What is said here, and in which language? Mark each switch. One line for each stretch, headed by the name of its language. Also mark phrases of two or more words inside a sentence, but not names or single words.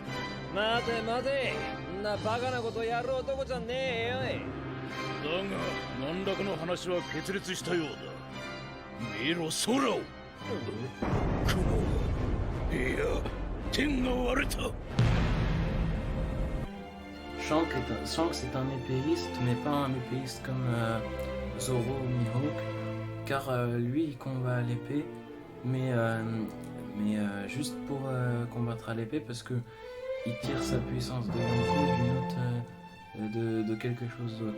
Japanese: 待て待て、んなバカなことやる男じゃねえよい。だが何らかの話は決裂したようだ。見ろ空を。雲、いや天が割れた。
French: Shanks est un épéiste, mais pas un épéiste comme Zoro ou Mihawk, car lui il combat à l'épée, mais juste pour combattre à l'épée parce que il tire sa puissance de Yonko d'une autre, de quelque chose d'autre.